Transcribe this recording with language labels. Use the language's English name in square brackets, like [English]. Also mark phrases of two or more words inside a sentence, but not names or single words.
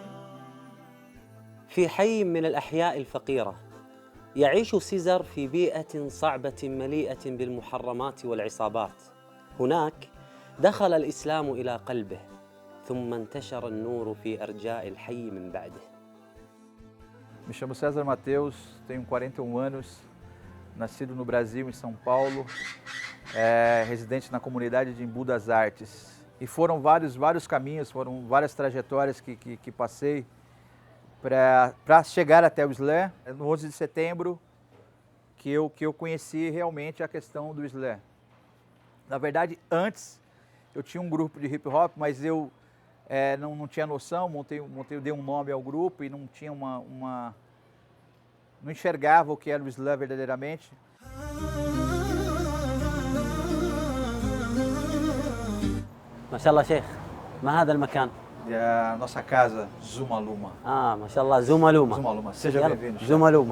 [Arabic] في حي من الأحياء الفقيرة يعيش سيزر في بيئة صعبة مليئة بالمحرمات والعصابات. هناك دخل الإسلام إلى قلبه، ثم انتشر النور في أرجاء الحي من بعده. [Portuguese] Me chamo César Mateus, tenho 41 anos, nascido no Brasil, em São Paulo, residente na comunidade de Embu das Artes. E foram vários caminhos, foram várias trajetórias que passei para chegar até o Islã. No 11 de setembro que eu conheci realmente a questão do Islã. Na verdade, antes eu tinha um grupo de hip hop, mas eu não tinha noção, dei um nome ao grupo e não tinha não enxergava o que era o Islã verdadeiramente. [Arabic] ما شاء الله شيخ، ما هذا المكان؟ [Portuguese] E a nossa casa, Zumaluma. [Arabic] ما شاء الله زومالوما. [Portuguese] Zumaluma, seja [Arabic] يلا، [Portuguese] bem-vindo. [Arabic] زومالوما.